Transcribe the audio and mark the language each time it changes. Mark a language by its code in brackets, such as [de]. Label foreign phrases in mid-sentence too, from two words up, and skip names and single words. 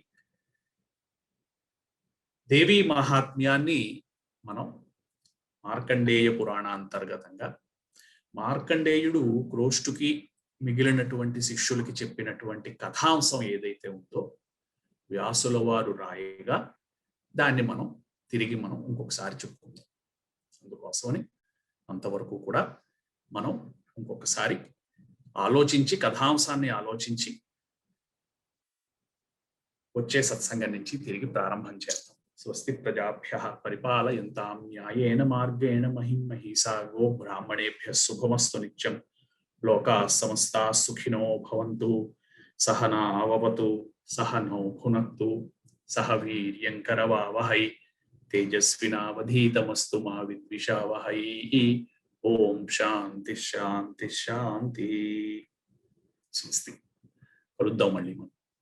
[te] దేవీ మహాత్మ్యాన్ని మనం మార్కండేయ పురాణాంతర్గతంగా మార్కండేయుడు క్రోష్టుకి మిగిలినటువంటి శిష్యులకి చెప్పినటువంటి కథాంశం ఏదైతే ఉందో వ్యాసుల వారు రాయగా దాన్ని మనం తిరిగి ఇంకొకసారి చెప్పుకుందాం. అందుకోసమని అంతవరకు కూడా మనం ఇంకొకసారి ఆలోచించి కథాంశాన్ని ఆలోచించి వచ్చే సత్సంగం నుంచి తిరిగి ప్రారంభం చేద్దాం. [sa] స్వస్తి ప్రజాభ్యః పరిపాలయంతాం న్యాయేన మార్గేణ మహిం మహీసా గో బ్రాహ్మణేభ్యః శుభమస్తు నిత్యం. లోకాః సమస్తాః సుఖినో భవంతు. సహనావవతు సహనౌ భునక్తు సహ వీర్యం కరవావహై తేజస్వినావధీతమస్తు మా విద్విషావహై. ఓం శాంతి శాంతి శాంతి. స్వస్తి. [te] కలుద్దాం మళ్ళీ మనం.